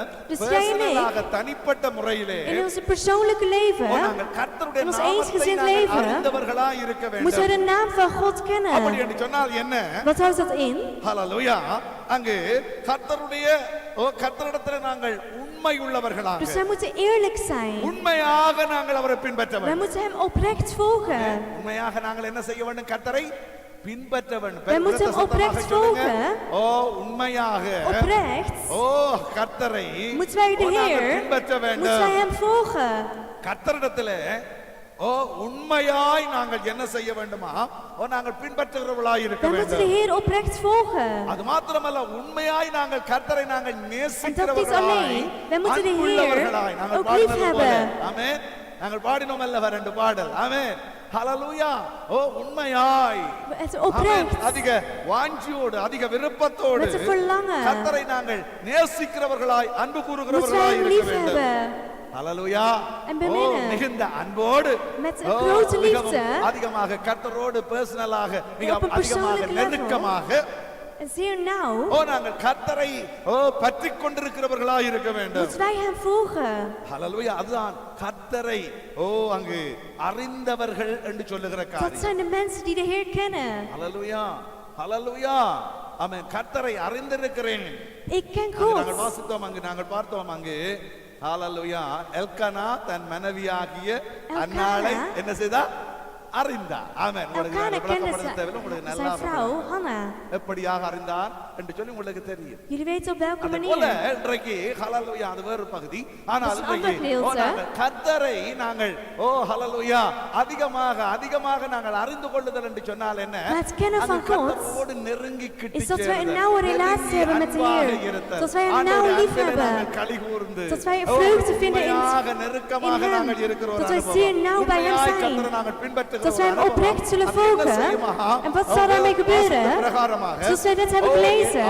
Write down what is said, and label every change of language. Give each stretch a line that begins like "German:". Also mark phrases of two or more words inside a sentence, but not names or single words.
Dutch: Dus jij en ik,
Tamil: பர்சனலாக தனிப்பட்ட முறையிலே
Dutch: In ons persoonlijke leven
Tamil: நாங்கள் கர்த்தருடைய
Dutch: in ons
Tamil: நாமத்தை
Dutch: eensgezind
Tamil: நாங்கள்
Dutch: leven
Tamil: அறிந்தவர்களா இருக்க
Dutch: moeten we
Tamil: வேண்டும்.
Dutch: de naam van God
Tamil: அப்படி
Dutch: kennen.
Tamil: என்று சொன்னால் என்ன?
Dutch: Wat houdt dat in?
Tamil: ஹல்லேலூயா அங்கு கர்த்தருடைய கர்த்தரிடத்தில் நாங்கள் உண்மை உள்ளவர்களாக
Dutch: Dus wij moeten eerlijk zijn.
Tamil: உண்மையாக நாங்கள் அவரை பின்பற்ற
Dutch: Wij
Tamil: வேண்டும்.
Dutch: moeten Hem oprecht volgen.
Tamil: உண்மையாக நாங்கள் என்ன செய்ய வேண்டும்? கர்த்தரை பின்பற்ற வேண்டும்.
Dutch: Wij moeten hem oprecht
Tamil: சொல்லுங்க.
Dutch: volgen.
Tamil: உண்மையாக
Dutch: Oprecht
Tamil: கர்த்தரை
Dutch: moeten wij de
Tamil: நாங்கள்
Dutch: Heer,
Tamil: பின்பற்ற
Dutch: moeten wij
Tamil: வேண்டும்.
Dutch: Hem volgen.
Tamil: கர்த்தரிடத்திலே உண்மையாய் நாங்கள் என்ன செய்ய வேண்டுமா? நாங்கள் பின்பற்றுகிறவர்களாய் இருக்க
Dutch: Wij moeten de
Tamil: வேண்டும்.
Dutch: Heer oprecht volgen.
Tamil: அது மாத்திரமல்ல உண்மையாய் நாங்கள் கர்த்தரை நாங்கள்
Dutch: En dat niet
Tamil: நேசிக்கிறவர்களாய்
Dutch: alleen. Wij moeten de
Tamil: அன்புள்ளவர்களாய்
Dutch: Heer
Tamil: நாங்கள்
Dutch: ook lief
Tamil: பாடினது போல.
Dutch: hebben.
Tamil: ஆமென். நாங்கள் பாடினோம் அல்லவா ரெண்டு பாடல். ஆமென். ஹல்லேலூயா. உண்மையாய்
Dutch: Het
Tamil: ஆமென்.
Dutch: oprecht.
Tamil: அதிக வாஞ்சியோடு அதிக விருப்பத்தோடு
Dutch: Met een verlangen.
Tamil: கர்த்தரை நாங்கள் நேசிக்கிறவர்களாய் அன்பு
Dutch: Moeten wij
Tamil: கூறுகிறவர்களாய்
Dutch: Hem
Tamil: இருக்க
Dutch: lief
Tamil: வேண்டும்.
Dutch: hebben.
Tamil: ஹல்லேலூயா.
Dutch: En beminnen.
Tamil: மிகுந்த அன்போடு
Dutch: Met een grote
Tamil: மிகவும்
Dutch: liefde.
Tamil: அதிகமாக கர்த்தரோடு பர்சனலாக மிக
Dutch: op een
Tamil: அதிகமாக
Dutch: persoonlijk level.
Tamil: நெருக்கமாக
Dutch: En zeer nauw
Tamil: நாங்கள் கர்த்தரை பற்றி கொண்டிருக்கிறவர்களாய் இருக்க வேண்டும்.
Dutch: moeten wij Hem volgen.
Tamil: ஹல்லேலூயா. அதுதான் கர்த்தரை அங்கு அறிந்தவர்கள் என்று சொல்லுகிற
Dutch: Dat
Tamil: காரியம்.
Dutch: zijn de mensen die de Heer kennen.
Tamil: ஹல்லேலூயா. ஹல்லேலூயா. ஆமென். கர்த்தரை அறிந்திருக்கிறேன்.
Dutch: Ik ken
Tamil: நாங்கள்
Dutch: God.
Tamil: வாசித்தோம் அங்கு நாங்கள் பார்த்தோம் அங்கு ஹல்லேலூயா. எல்கானா தன் மனைவியாகிய அன்னாளை என்ன செய்தா? அறிந்தார். ஆமென். உங்களுக்கு
Dutch: Elkanah kende
Tamil: விளக்கப்படுத்த தேவையில்லை, உங்களுக்கு நல்லா
Dutch: zijn vrouw Hanna.
Tamil: எப்படியாக அறிந்தார் என்று சொல்லி உங்களுக்கு தெரியும்.
Dutch: Jullie weten op welke
Tamil: அது போல
Dutch: manier.
Tamil: இன்றைக்கு ஹல்லேலூயா அது வேறு பகுதி. ஆனால்
Dutch: Dat is een
Tamil: இன்றைக்கு
Dutch: ander gedeelte.
Tamil: நாங்கள் கர்த்தரை நாங்கள் ஹல்லேலூயா அதிகமாக நாங்கள் அறிந்து கொள்ளுதல் என்று சொன்னால் என்ன?
Dutch: Maar het kennen van
Tamil: அங்கு
Dutch: God
Tamil: கர்த்தரோடு நெருங்கி கிட்டி
Dutch: is dat wij een
Tamil: சேருதல்.
Dutch: nauwe relatie
Tamil: நெருங்கி
Dutch: hebben met de
Tamil: அன்பாக
Dutch: Heer.
Tamil: இருத்தல்.
Dutch: Dat wij een
Tamil: ஆண்டவருடைய
Dutch: nauwe lief
Tamil: அன்பிலே
Dutch: hebben.
Tamil: நாங்கள் களி கூர்ந்து
Dutch: Dat wij vreugde vinden in
Tamil: உண்மையாக நெருக்கமாக
Dutch: Hem.
Tamil: நாங்கள் இருக்கிற ஒரு
Dutch: Dat wij
Tamil: அனுபவம்.
Dutch: zeer nauw bij Hem
Tamil: உண்மையாய்
Dutch: zijn.
Tamil: கர்த்தரை நாங்கள் பின்பற்றுகிற பின்பற்றுகிற
Dutch: Dat wij hem oprecht zullen
Tamil: அது என்ன
Dutch: volgen.
Tamil: செய்யுமா?
Dutch: En wat zal daarmee gebeuren?
Tamil: பிரகாரமாக
Dutch: Zoals wij net hebben gelezen.